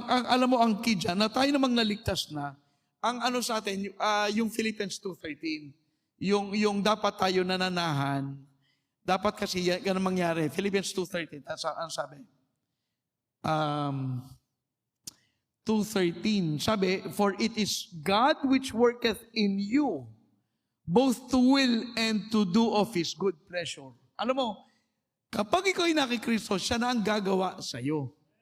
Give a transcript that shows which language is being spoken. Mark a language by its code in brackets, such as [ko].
[tl] Alam mo ang key dyan, na tayo namang naligtas na, ang ano sa atin, yung Philippians 2:13, yung dapat tayo nananahan, dapat kasi yan ang mangyari. Philippians 2:13, ang sabi. [en] 2:13, sabi, for it is God which worketh in you, both to will and to do of His good pleasure. [tl] Alam mo, kapag ikaw ay nakikristo, siya na ang gagawa sa iyo.